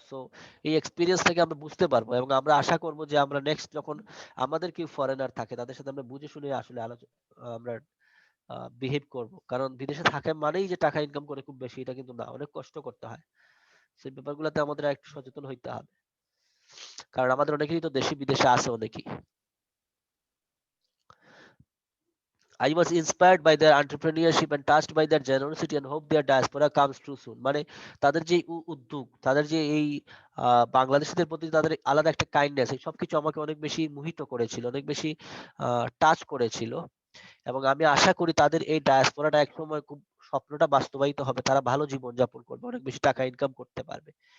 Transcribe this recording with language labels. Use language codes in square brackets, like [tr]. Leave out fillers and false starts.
[bn] So এই experience থেকে আমরা বুঝতে পারবো, এবং আমরা আশা করব যে আমরা নেক্সট যখন আমাদের কেউ ফরেনার থাকে তাদের সাথে আমরা বুঝে শুনে আসলে আলোচনা, আমরা বিহেভ করব। কারণ বিদেশে থাকে মানেই যে টাকা ইনকাম করে খুব বেশি, এটা কিন্তু না, অনেক কষ্ট করতে হয়। সেই ব্যাপারগুলোতে আমাদের একটু সচেতন হইতে হবে, কারণ আমাদের অনেকেই তো দেশে বিদেশে আছে অনেকেই। [en] I was inspired by their entrepreneurship and touched by their generosity and hope their diaspora comes true soon. [bn] মানে তাদের যে উদ্যোগ, তাদের যে এই বাংলাদেশীদের প্রতি তাদের আলাদা একটা কাইন্ডনেস, এই সবকিছু আমাকে অনেক বেশি মোহিত করেছিল, অনেক বেশি টাচ করেছিল। এবং আমি আশা করি তাদের এই ডায়াসপোরাটা একসময় খুব স্বপ্নটা বাস্তবায়িত হবে, তারা ভালো জীবন যাপন করবে, অনেক বেশি টাকা ইনকাম করতে পারবে।